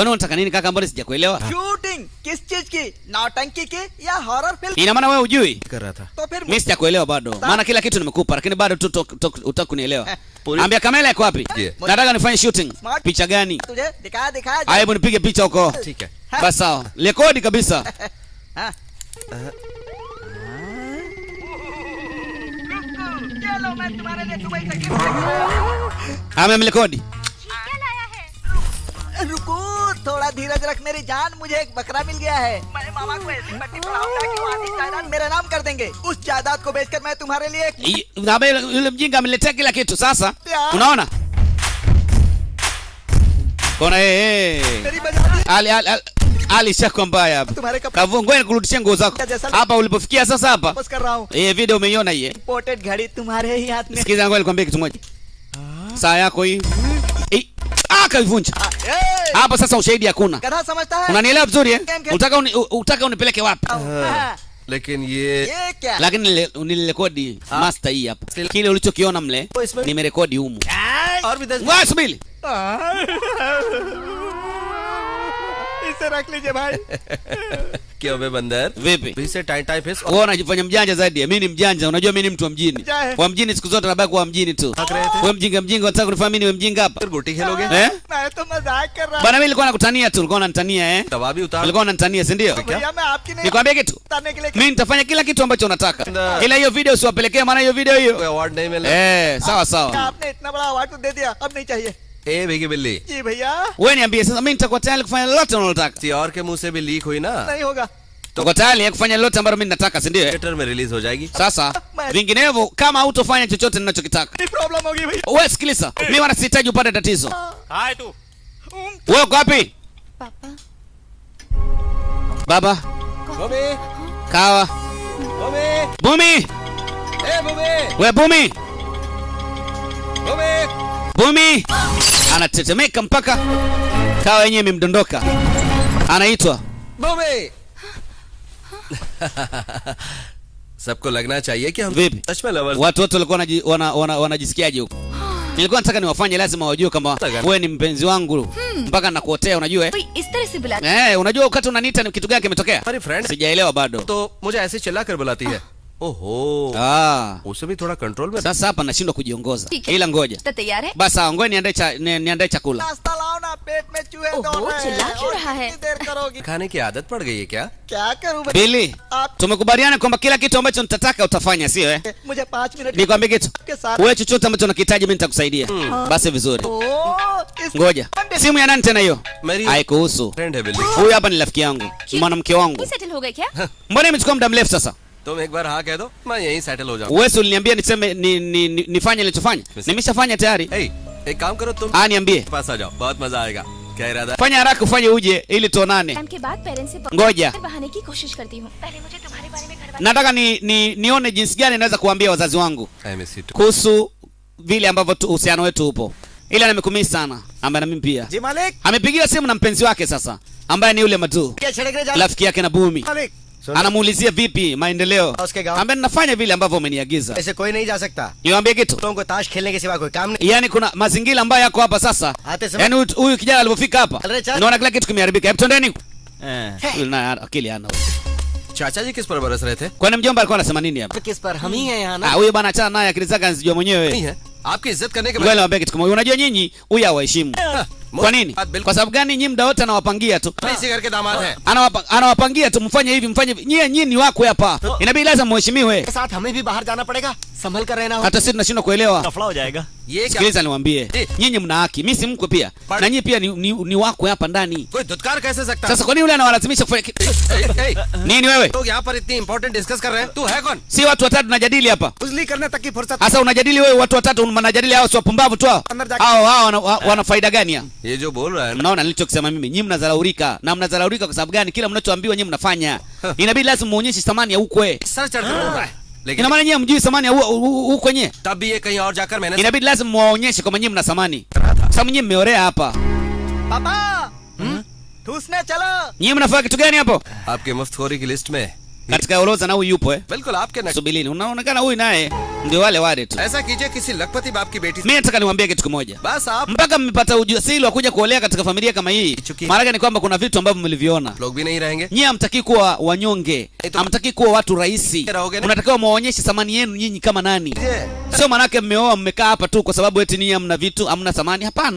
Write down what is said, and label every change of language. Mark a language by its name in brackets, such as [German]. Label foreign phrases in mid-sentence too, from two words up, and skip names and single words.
[Swahili] Kwani unataka nini kaka, mbona sijakuelewa? [Hindi] शूटिंग किस चीज की, नौटंकी की या हॉरर फिल्म? [Swahili] Ina maana wewe hujui? [Hindi] कर रहा था। तो फिर [Swahili] Mimi sijakuelewa bado. Maana kila kitu nimekupa lakini bado tu utaka kunielewa. Ambia kamera iko wapi? Nataka nifanye shooting. Picha gani? [Hindi] तुझे दिखाया [Swahili] Haya, hebu nipige picha huko. [Hindi] ठीक है। [Swahili] Basi sawa. Rekodi kabisa. [Hindi] हाँ। चलो मैं तुम्हारे लिए सुबह से गिफ्ट [Swahili] Amemrekodi. [Hindi] रुको, थोड़ा धीरज रख मेरी जान, मुझे एक बकरा मिल गया है। मैं मामा को ऐसी पट्टी पढ़ाऊंगा कि वो आधी जायदाद मेरे नाम कर देंगे। उस जायदाद को बेचकर मैं तुम्हारे लिए एक [Swahili] Yule mjinga ameletea kila kitu sasa. Unaona? Kona [Hindi] मेरी बजा [Swahili] Ali shako mbaya hapa. [Hindi] तुम्हारे कपड़े [Swahili] Kavungoe kurudishia nguo zako. Hapa ulipofikia sasa hapa. [Hindi] वापस कर रहा हूँ। [Swahili] Video umeiona hii? [Hindi] इंपोर्टेड घड़ी तुम्हारे ही हाथ में। [Swahili] Sikiza ngoja nikwambie kitu moja. Saa yako hii. Kaivunja. Hapa sasa ushahidi hakuna. [Hindi] गधा समझता है? [Swahili] Unanielewa vizuri eh? Utaka unipeleke wapi? [Hindi] लेकिन ये क्या? [Swahili] Lakini nilirekodi master hii hapa. Kile ulichokiona mle nimerekodi humu. [Hindi] और भी 10 [Swahili] Wewe subiri. [Hindi] इसे रख लीजिए भाई। क्यों बे बंदर, [Swahili] Vipi? [Hindi] फिर से टाइम टाइम फेस [Swahili] Wewe unajifanya mjanja zaidi. Mimi ni mjanja. Unajua mimi ni mtu wa mjini. Wa mjini siku zote nabaki kwa mjini tu. Wewe mjinga unataka kunifanya mimi niwe mjinga hapa? [Hindi] फिर गोटी खेलोगे? Eh? मैं तो मजाक कर रहा हूँ। [Swahili] Bana mimi nilikuwa nakutania tu, ulikuwa unanitania eh? [Hindi] दवा भी उतार। [Swahili] Ulikuwa unanitania, si ndio? [Hindi] भैया मैं आपकी नहीं [Swahili] Nikwambie kitu. [Hindi] उतारने के लिए [Swahili] Mimi nitafanya kila kitu ambacho unataka. Na- Ila hiyo video usiwapelekee, maana hiyo video [Hindi] कोई [Swahili] hiyo. [Hindi] अवार्ड नहीं मिला। [Swahili] Sawa sawa. [Hindi] आपने इतना बड़ा अवार्ड तो दे दिया, अब नहीं चाहिए। ए भीगी बिल्ली, जी भैया [Swahili] Wewe niambie sasa, mimi nitakuwa tayari kufanya lolote unalotaka. [Hindi] किसी और के मुंह से भी लीक हुई ना, नहीं होगा। [Swahili] Tuko tayari kufanya lolote ambalo mimi nataka, si ndio? [Hindi] थिएटर में रिलीज हो जाएगी। [Swahili] Sasa vinginevyo kama hutofanya chochote ninachokitaka. [Hindi] नहीं प्रॉब्लम होगी भैया। [Swahili] Wewe sikiliza, mimi wana sihitaji upate tatizo. [Hindi] हाय तू [Swahili] Wewe uko wapi? [Hindi] पापा [Swahili] Baba, [Hindi] भूमि, [Swahili] kawa. [Hindi] भूमि, [Swahili] Bumi, [Hindi] ए भूमि, [Swahili] wewe Bumi. [Hindi] भूमि, [Swahili] Bumi anatetemeka mpaka kawa yenyewe imemdondoka. Anaitwa [Hindi] भूमि। सबको लगना चाहिए कि हम [Swahili] Vipi? [Hindi] सच में लवर्स। [Swahili] Watu wote walikuwa wanajisikiaje huko? Nilikuwa nataka niwafanye, lazima wajue kama wewe ni mpenzi wangu mpaka nakuotea, unajua eh? [Hindi] कोई इस तरह से बुलाता [Swahili] Unajua wakati unaniita ni kitu gani kimetokea? [Hindi] हमारी फ्रेंड [Swahili] Sijaelewa bado. [Hindi] तो मुझे ऐसे चिल्ला कर बुलाती है। ओहो, उसे भी थोड़ा कंट्रोल में। [Swahili] Sasa hapa nashindwa kujiongoza. [Hindi] ठीक है। [Swahili] Ila ngoja. [Hindi] तो तैयार है? [Swahili] Basi sawa, ngoja niandae chakula. [Hindi] नाश्ता लाओ ना, पेट में चूहे ओहो, दौड़ रहे चिल्ला हैं। क्यों और रहा है? कितनी देर करोगी? खाने की आदत पड़ गई है क्या? क्या करूं भैया? Billy, आप [Swahili] tumekubaliana kwamba kila kitu ambacho nitataka utafanya, sio eh? [Hindi] मुझे 5 मिनट [Swahili] Nikwambie kitu. [Hindi] के साथ। [Swahili] Wewe chochote ambacho unakihitaji mimi nitakusaidia. Basi vizuri. Ngoja. Simu ya nani tena hiyo? [Hindi] मेरी [Swahili] Haikuhusu. [Hindi] फ्रेंड है बिल्ली। [Swahili] Huyu hapa ni rafiki yangu, mwanamke wangu. [Hindi] सेटल हो गए क्या? [Swahili] Mbona imechukua muda mrefu sasa? [Hindi] तुम एक बार हाँ कह दो, मैं यहीं सेटल हो जाऊँ। [Swahili] Wewe uliniambia niseme nifanye nilichofanya. Nimeshafanya tayari. [Hindi] ए, एक काम करो तुम [Swahili] Niambie. [Hindi] पास आ जाओ, बहुत मजा आएगा। क्या इरादा? [Swahili] Fanya haraka ufanye uje ili tuonane. [Hindi] टाइम के बाद पेरेंट्स से [Swahili] Ngoja. [Hindi] बहाने की कोशिश करती हूँ। पहले मुझे तुम्हारे बारे में घर [Swahili] Nataka nione jinsi gani naweza kuambia wazazi wangu [English] I miss you too. [Swahili] kuhusu vile ambavyo uhusiano wetu upo. Ila nimekumisi sana, ambaye na mimi pia. [Hindi] जी मालिक [Swahili] Amepigiwa simu na mpenzi wake sasa, ambaye ni yule Matu, [Hindi] क्या छिड़क रहे [Swahili] rafiki yake na Bumi. [Hindi] मालिक [Swahili] Anamuulizia vipi maendeleo, [Hindi] उसके गांव [Swahili] ambaye ninafanya vile ambavyo umeniagiza. [Hindi] ऐसे कोई नहीं जा सकता। [Swahili] Niwaambie kitu, [Hindi] लोगों को ताश खेलने के सिवा कोई काम नहीं। [Swahili] yani kuna mazingira ambayo yako hapa sasa. [Hindi] आते समय [Swahili] Yani huyu kijana alipofika hapa, [English] Alright, sir. [Swahili] naona kila kitu kimeharibika. Hebu twendeni. Huyu na akili hana. [Hindi] चाचा जी किस पर बरस रहे थे? [Swahili] Kwani mjomba alikuwa anasema nini hapa? [Hindi] किस पर हम ही हैं यहाँ ना। [Swahili] Huyu bwana achana naye, akili zake anazijua [Hindi] नहीं [Swahili] mwenyewe. [Hindi] है, आपकी इज्जत करने के [Swahili] Ngoja niwaambie kitu kimoja. Unajua nyinyi huyu hawaheshimu. Kwa nini? Kwa sababu gani? Nyinyi muda wote anawapangia tu. [Hindi] मैं इसी घर के दामाद हैं। [Swahili] Anawapangia tu mfanye hivi mfanye hivi. Nyinyi ni wako hapa. Inabidi lazima mheshimiwe. [Hindi] के साथ हमें भी बाहर जाना पड़ेगा, संभल कर रहना हो। [Swahili] Hata sisi tunashindwa kuelewa. [Hindi] लफड़ा हो जाएगा। [Swahili] Sikiliza niwaambie, nyinyi mna haki, mimi si mkwe pia, na nyinyi pia ni wakwe hapa ndani. [Hindi] कोई धुतकार कैसे सकता? [Swahili] Sasa kwa nini yule anawalazimisha kufanya nini? Wewe [Hindi] लोग यहाँ पर इतनी [English] important discuss [Hindi] कर रहे हैं, तू है कौन? [Swahili] si watu watatu tunajadili hapa. [Hindi] उजली करने तक की फुर्सत। [Swahili] Sasa unajadili wewe, watu watatu mnajadili, hao si wapumbavu tu hao? Hao wana faida gani ya? [Hindi] ये जो बोल रहा है ना, [Swahili] Mnaona nilichokisema mimi, nyinyi mnadharaulika. Na mnadharaulika kwa sababu gani? Kila mnachoambiwa nyinyi mnafanya. Inabidi lazima muonyeshe thamani ya ukwe. [Hindi] सर चढ़ कर बोल रहा है, लेकिन [Swahili] Ina maana nyinyi hamjui thamani ya ukwe nyewe. [Hindi] तब भी ये कहीं और जाकर मैंने [Swahili] Inabidi lazima muwaonyeshe kwamba nyinyi mna thamani. Sababu nyinyi mmeorea hapa. [Hindi] पापा ठूसने चलो। [Swahili] Nyinyi mnafanya kitu gani hapo? [Hindi] आपके मुफ्तखोरी की लिस्ट में [Swahili] Katika orodha na huyu yupo [Hindi] बिल्कुल आपके नक्शे। [Swahili] Subilini. Unaonekana huyu naye ndio wale tu. [Hindi] ऐसा कीजिए किसी लखपति बाप की बेटी से, [Swahili] Mimi nataka niwaambie kitu kimoja. [Hindi] बस आप [Swahili] Mpaka mmepata ujasiri wa kuja kuolea katika familia kama hii, maana ni kwamba kuna vitu ambavyo mliviona. [Hindi] लोग भी नहीं रहेंगे। [Swahili] Nyinyi hamtaki kuwa wanyonge, hamtaki kuwa watu rahisi. Unatakiwa muonyeshe thamani yenu nyinyi kama nani. Sio manake mmeoa mmekaa hapa tu kwa sababu eti nyinyi hamna vitu, hamna thamani. Hapana.